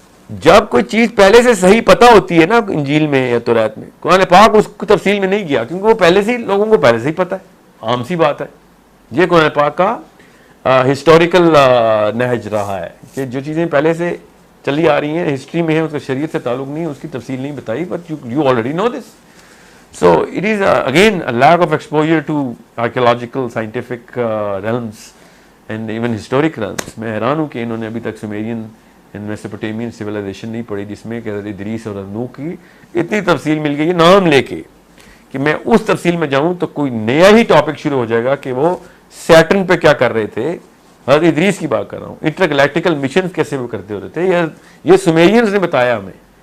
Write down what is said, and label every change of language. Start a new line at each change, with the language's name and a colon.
Hindi: जब कोई चीज पहले से सही पता होती है ना इंजील में या तौरात में, कुरान पाक उसको तफसील में नहीं किया, क्योंकि वो पहले से ही लोगों को पहले से ही पता है, आम सी बात है। ये कुरान पाक का हिस्टोरिकल नहज रहा है कि जो चीज़ें पहले से चली आ रही हैं, हिस्ट्री में है, उसका शरीयत से ताल्लुक नहीं है, उसकी तफसील नहीं बताई,
English: But you already know this. So it is again a lack of exposure to archaeological, scientific realms and even historic realms.
Hindi: मैं हैरान हूँ कि इन्होंने अभी तक सुमेरियन एंड मेसोपोटामियन सिविलाइजेशन नहीं पढ़ी, जिसमें कि हज़रत इदरीस और नूह की इतनी तफसील मिल गई है नाम लेके कि मैं उस तफसील में जाऊँ तो कोई नया ही टॉपिक शुरू हो जाएगा कि वो सैटर्न पे क्या कर रहे थे। हज़रत इदरीस की बात कर रहा हूँ, इंटरगैलेक्टिकल मिशन कैसे वो करते हो रहे थे, ये सुमेरियंस ने बताया हमें।